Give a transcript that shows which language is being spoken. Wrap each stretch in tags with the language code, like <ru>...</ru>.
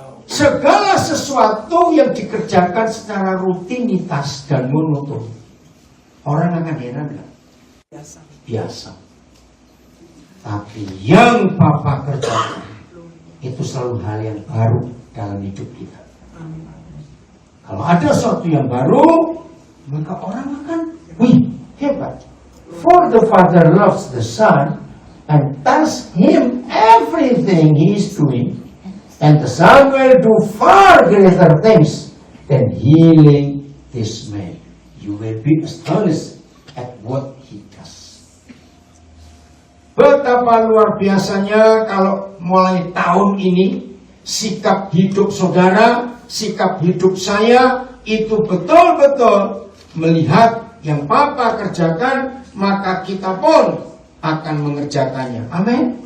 <id>segala sesuatu yang dikerjakan secara rutinitas dan monoton, orang akan heran nggak? Biasa. Biasa. Tapi yang Papa kerjakan itu selalu hal yang baru dalam hidup kita. Kalau ada sesuatu yang baru, maka orang akan, wih, hebat.</id> <en>For the Father loves the Son and tells him everything he is doing, and the Son will do far greater things than healing this man. You will be astonished at what he does.</en> <id>Betapa luar biasanya kalau mulai tahun ini sikap hidup saudara, sikap hidup saya itu betul-betul melihat yang Papa kerjakan, maka kita pun akan mengerjakannya. Amin.</id>